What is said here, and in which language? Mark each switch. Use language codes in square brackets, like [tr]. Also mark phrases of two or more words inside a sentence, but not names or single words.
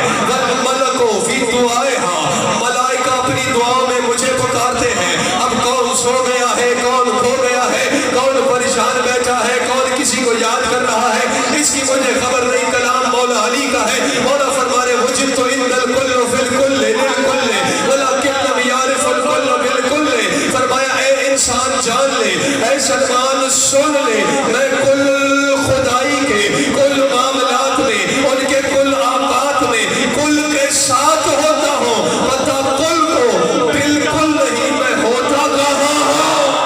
[ar] والملک فی دعائها، [ur] ملائکہ اپنی دعاؤں میں مجھے پکارتے ہیں۔ اب کون سو گیا ہے، کون کھو گیا ہے، کون پریشان بیٹھا ہے، کون کسی کو یاد کر رہا ہے، اس کی مجھے خبر نہیں۔ کلام مولا علی کا ہے۔ مولا فرما رہے [ar] وجدت عند الکل فی الکل للکل ولکن لم یعرف الکل بالکل۔ [ur] فرمایا اے انسان جان لے، اے سلمان سن لے، میں کل خدائی کے کل معاملات میں، ان کے کل آقات میں کل کے ساتھ ہوتا ہوں، پتہ کل کو بالکل نہیں میں ہوتا کہاں ہوں۔